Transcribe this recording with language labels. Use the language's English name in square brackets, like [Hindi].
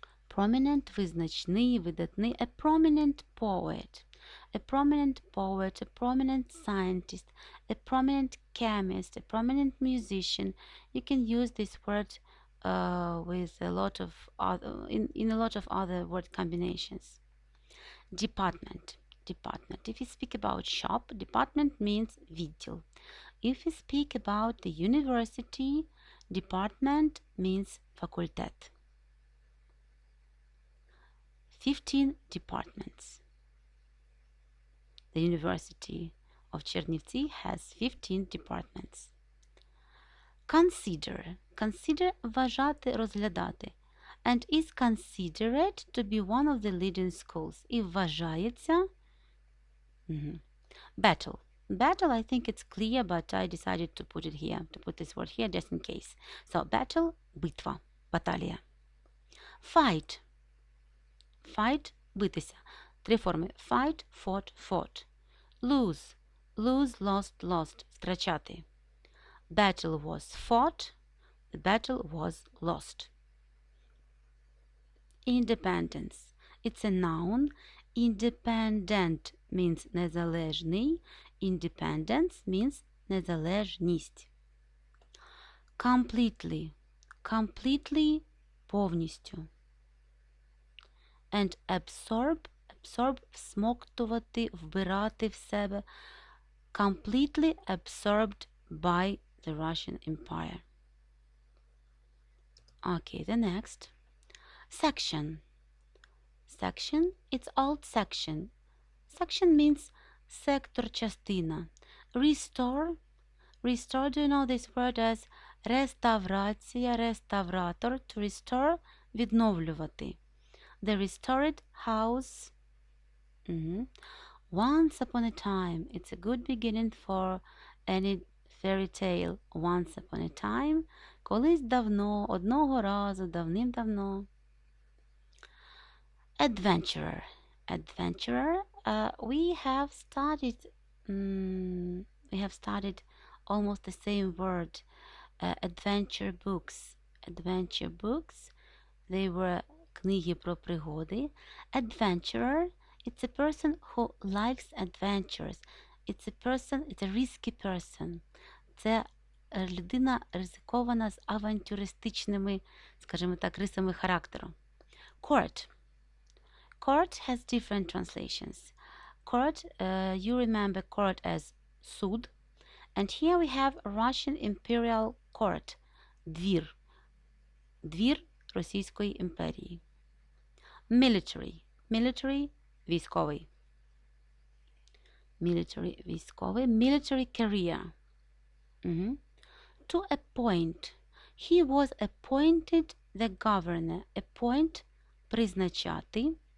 [Ukrainian] Prominent, визначний, видатний. [English] A prominent poet. A prominent poet, a prominent scientist, a prominent chemist, a prominent musician. You can use this word with a lot of other, in a lot of other word combinations. Department. Department. If you speak about shop, department means відділ. If you speak about the university, department means факультет. 15 departments. The University of Chernivtsi has 15 departments. Consider. [Ukrainian] Consider вважати, розглядати. [English] And is considered to be one of the leading schools. [Ukrainian] І вважається. [English] Battle. Battle, I think it's clear, but I decided to put it here, to put this word here just in case. So, battle, [Ukrainian] битва, баталія. [English] Fight. Fight, битися. [Ukrainian] Три форми. [English] Fight, fought, fought. Lose. Lose, lost, lost. Втрачати. Battle was fought. The battle was lost. Independence. It's a noun. Independent means незалежний. Independence means незалежність. Completely. Completely, повністю. And absorb. [Ukrainian] Absorb, всмоктувати, вбирати в себе. [English] Completely absorbed by the Russian Empire. Okay, the next. Section. Section, it's old section. Section means sector, частина. Restore. Restore, do you know this word as реставрація, реставратор, to restore, відновлювати. The restored house Mhm. Once upon a time. It's a good beginning for any fairy tale. Once upon a time. [Ukrainian] Колись давно, одного разу, давним-давно. [English] Adventurer. Adventurer. Mm, we have studied almost the same word. Adventure books. Adventure books. They were [Ukrainian] книги про пригоди. [English] Adventurer. It's a person who likes adventures. It's a risky person. [Ukrainian] Це людина ризикована з авантюристичними, скажімо так, рисами характеру. [English] Court. Court has different translations. Court, you remember court as суд. And here we have Russian imperial court. [Ukrainian] Двір. Двір Російської імперії. [English] Military. Military – військовий. Military – військовий. Military career. To appoint. He was appointed the governor. Appoint – призначати.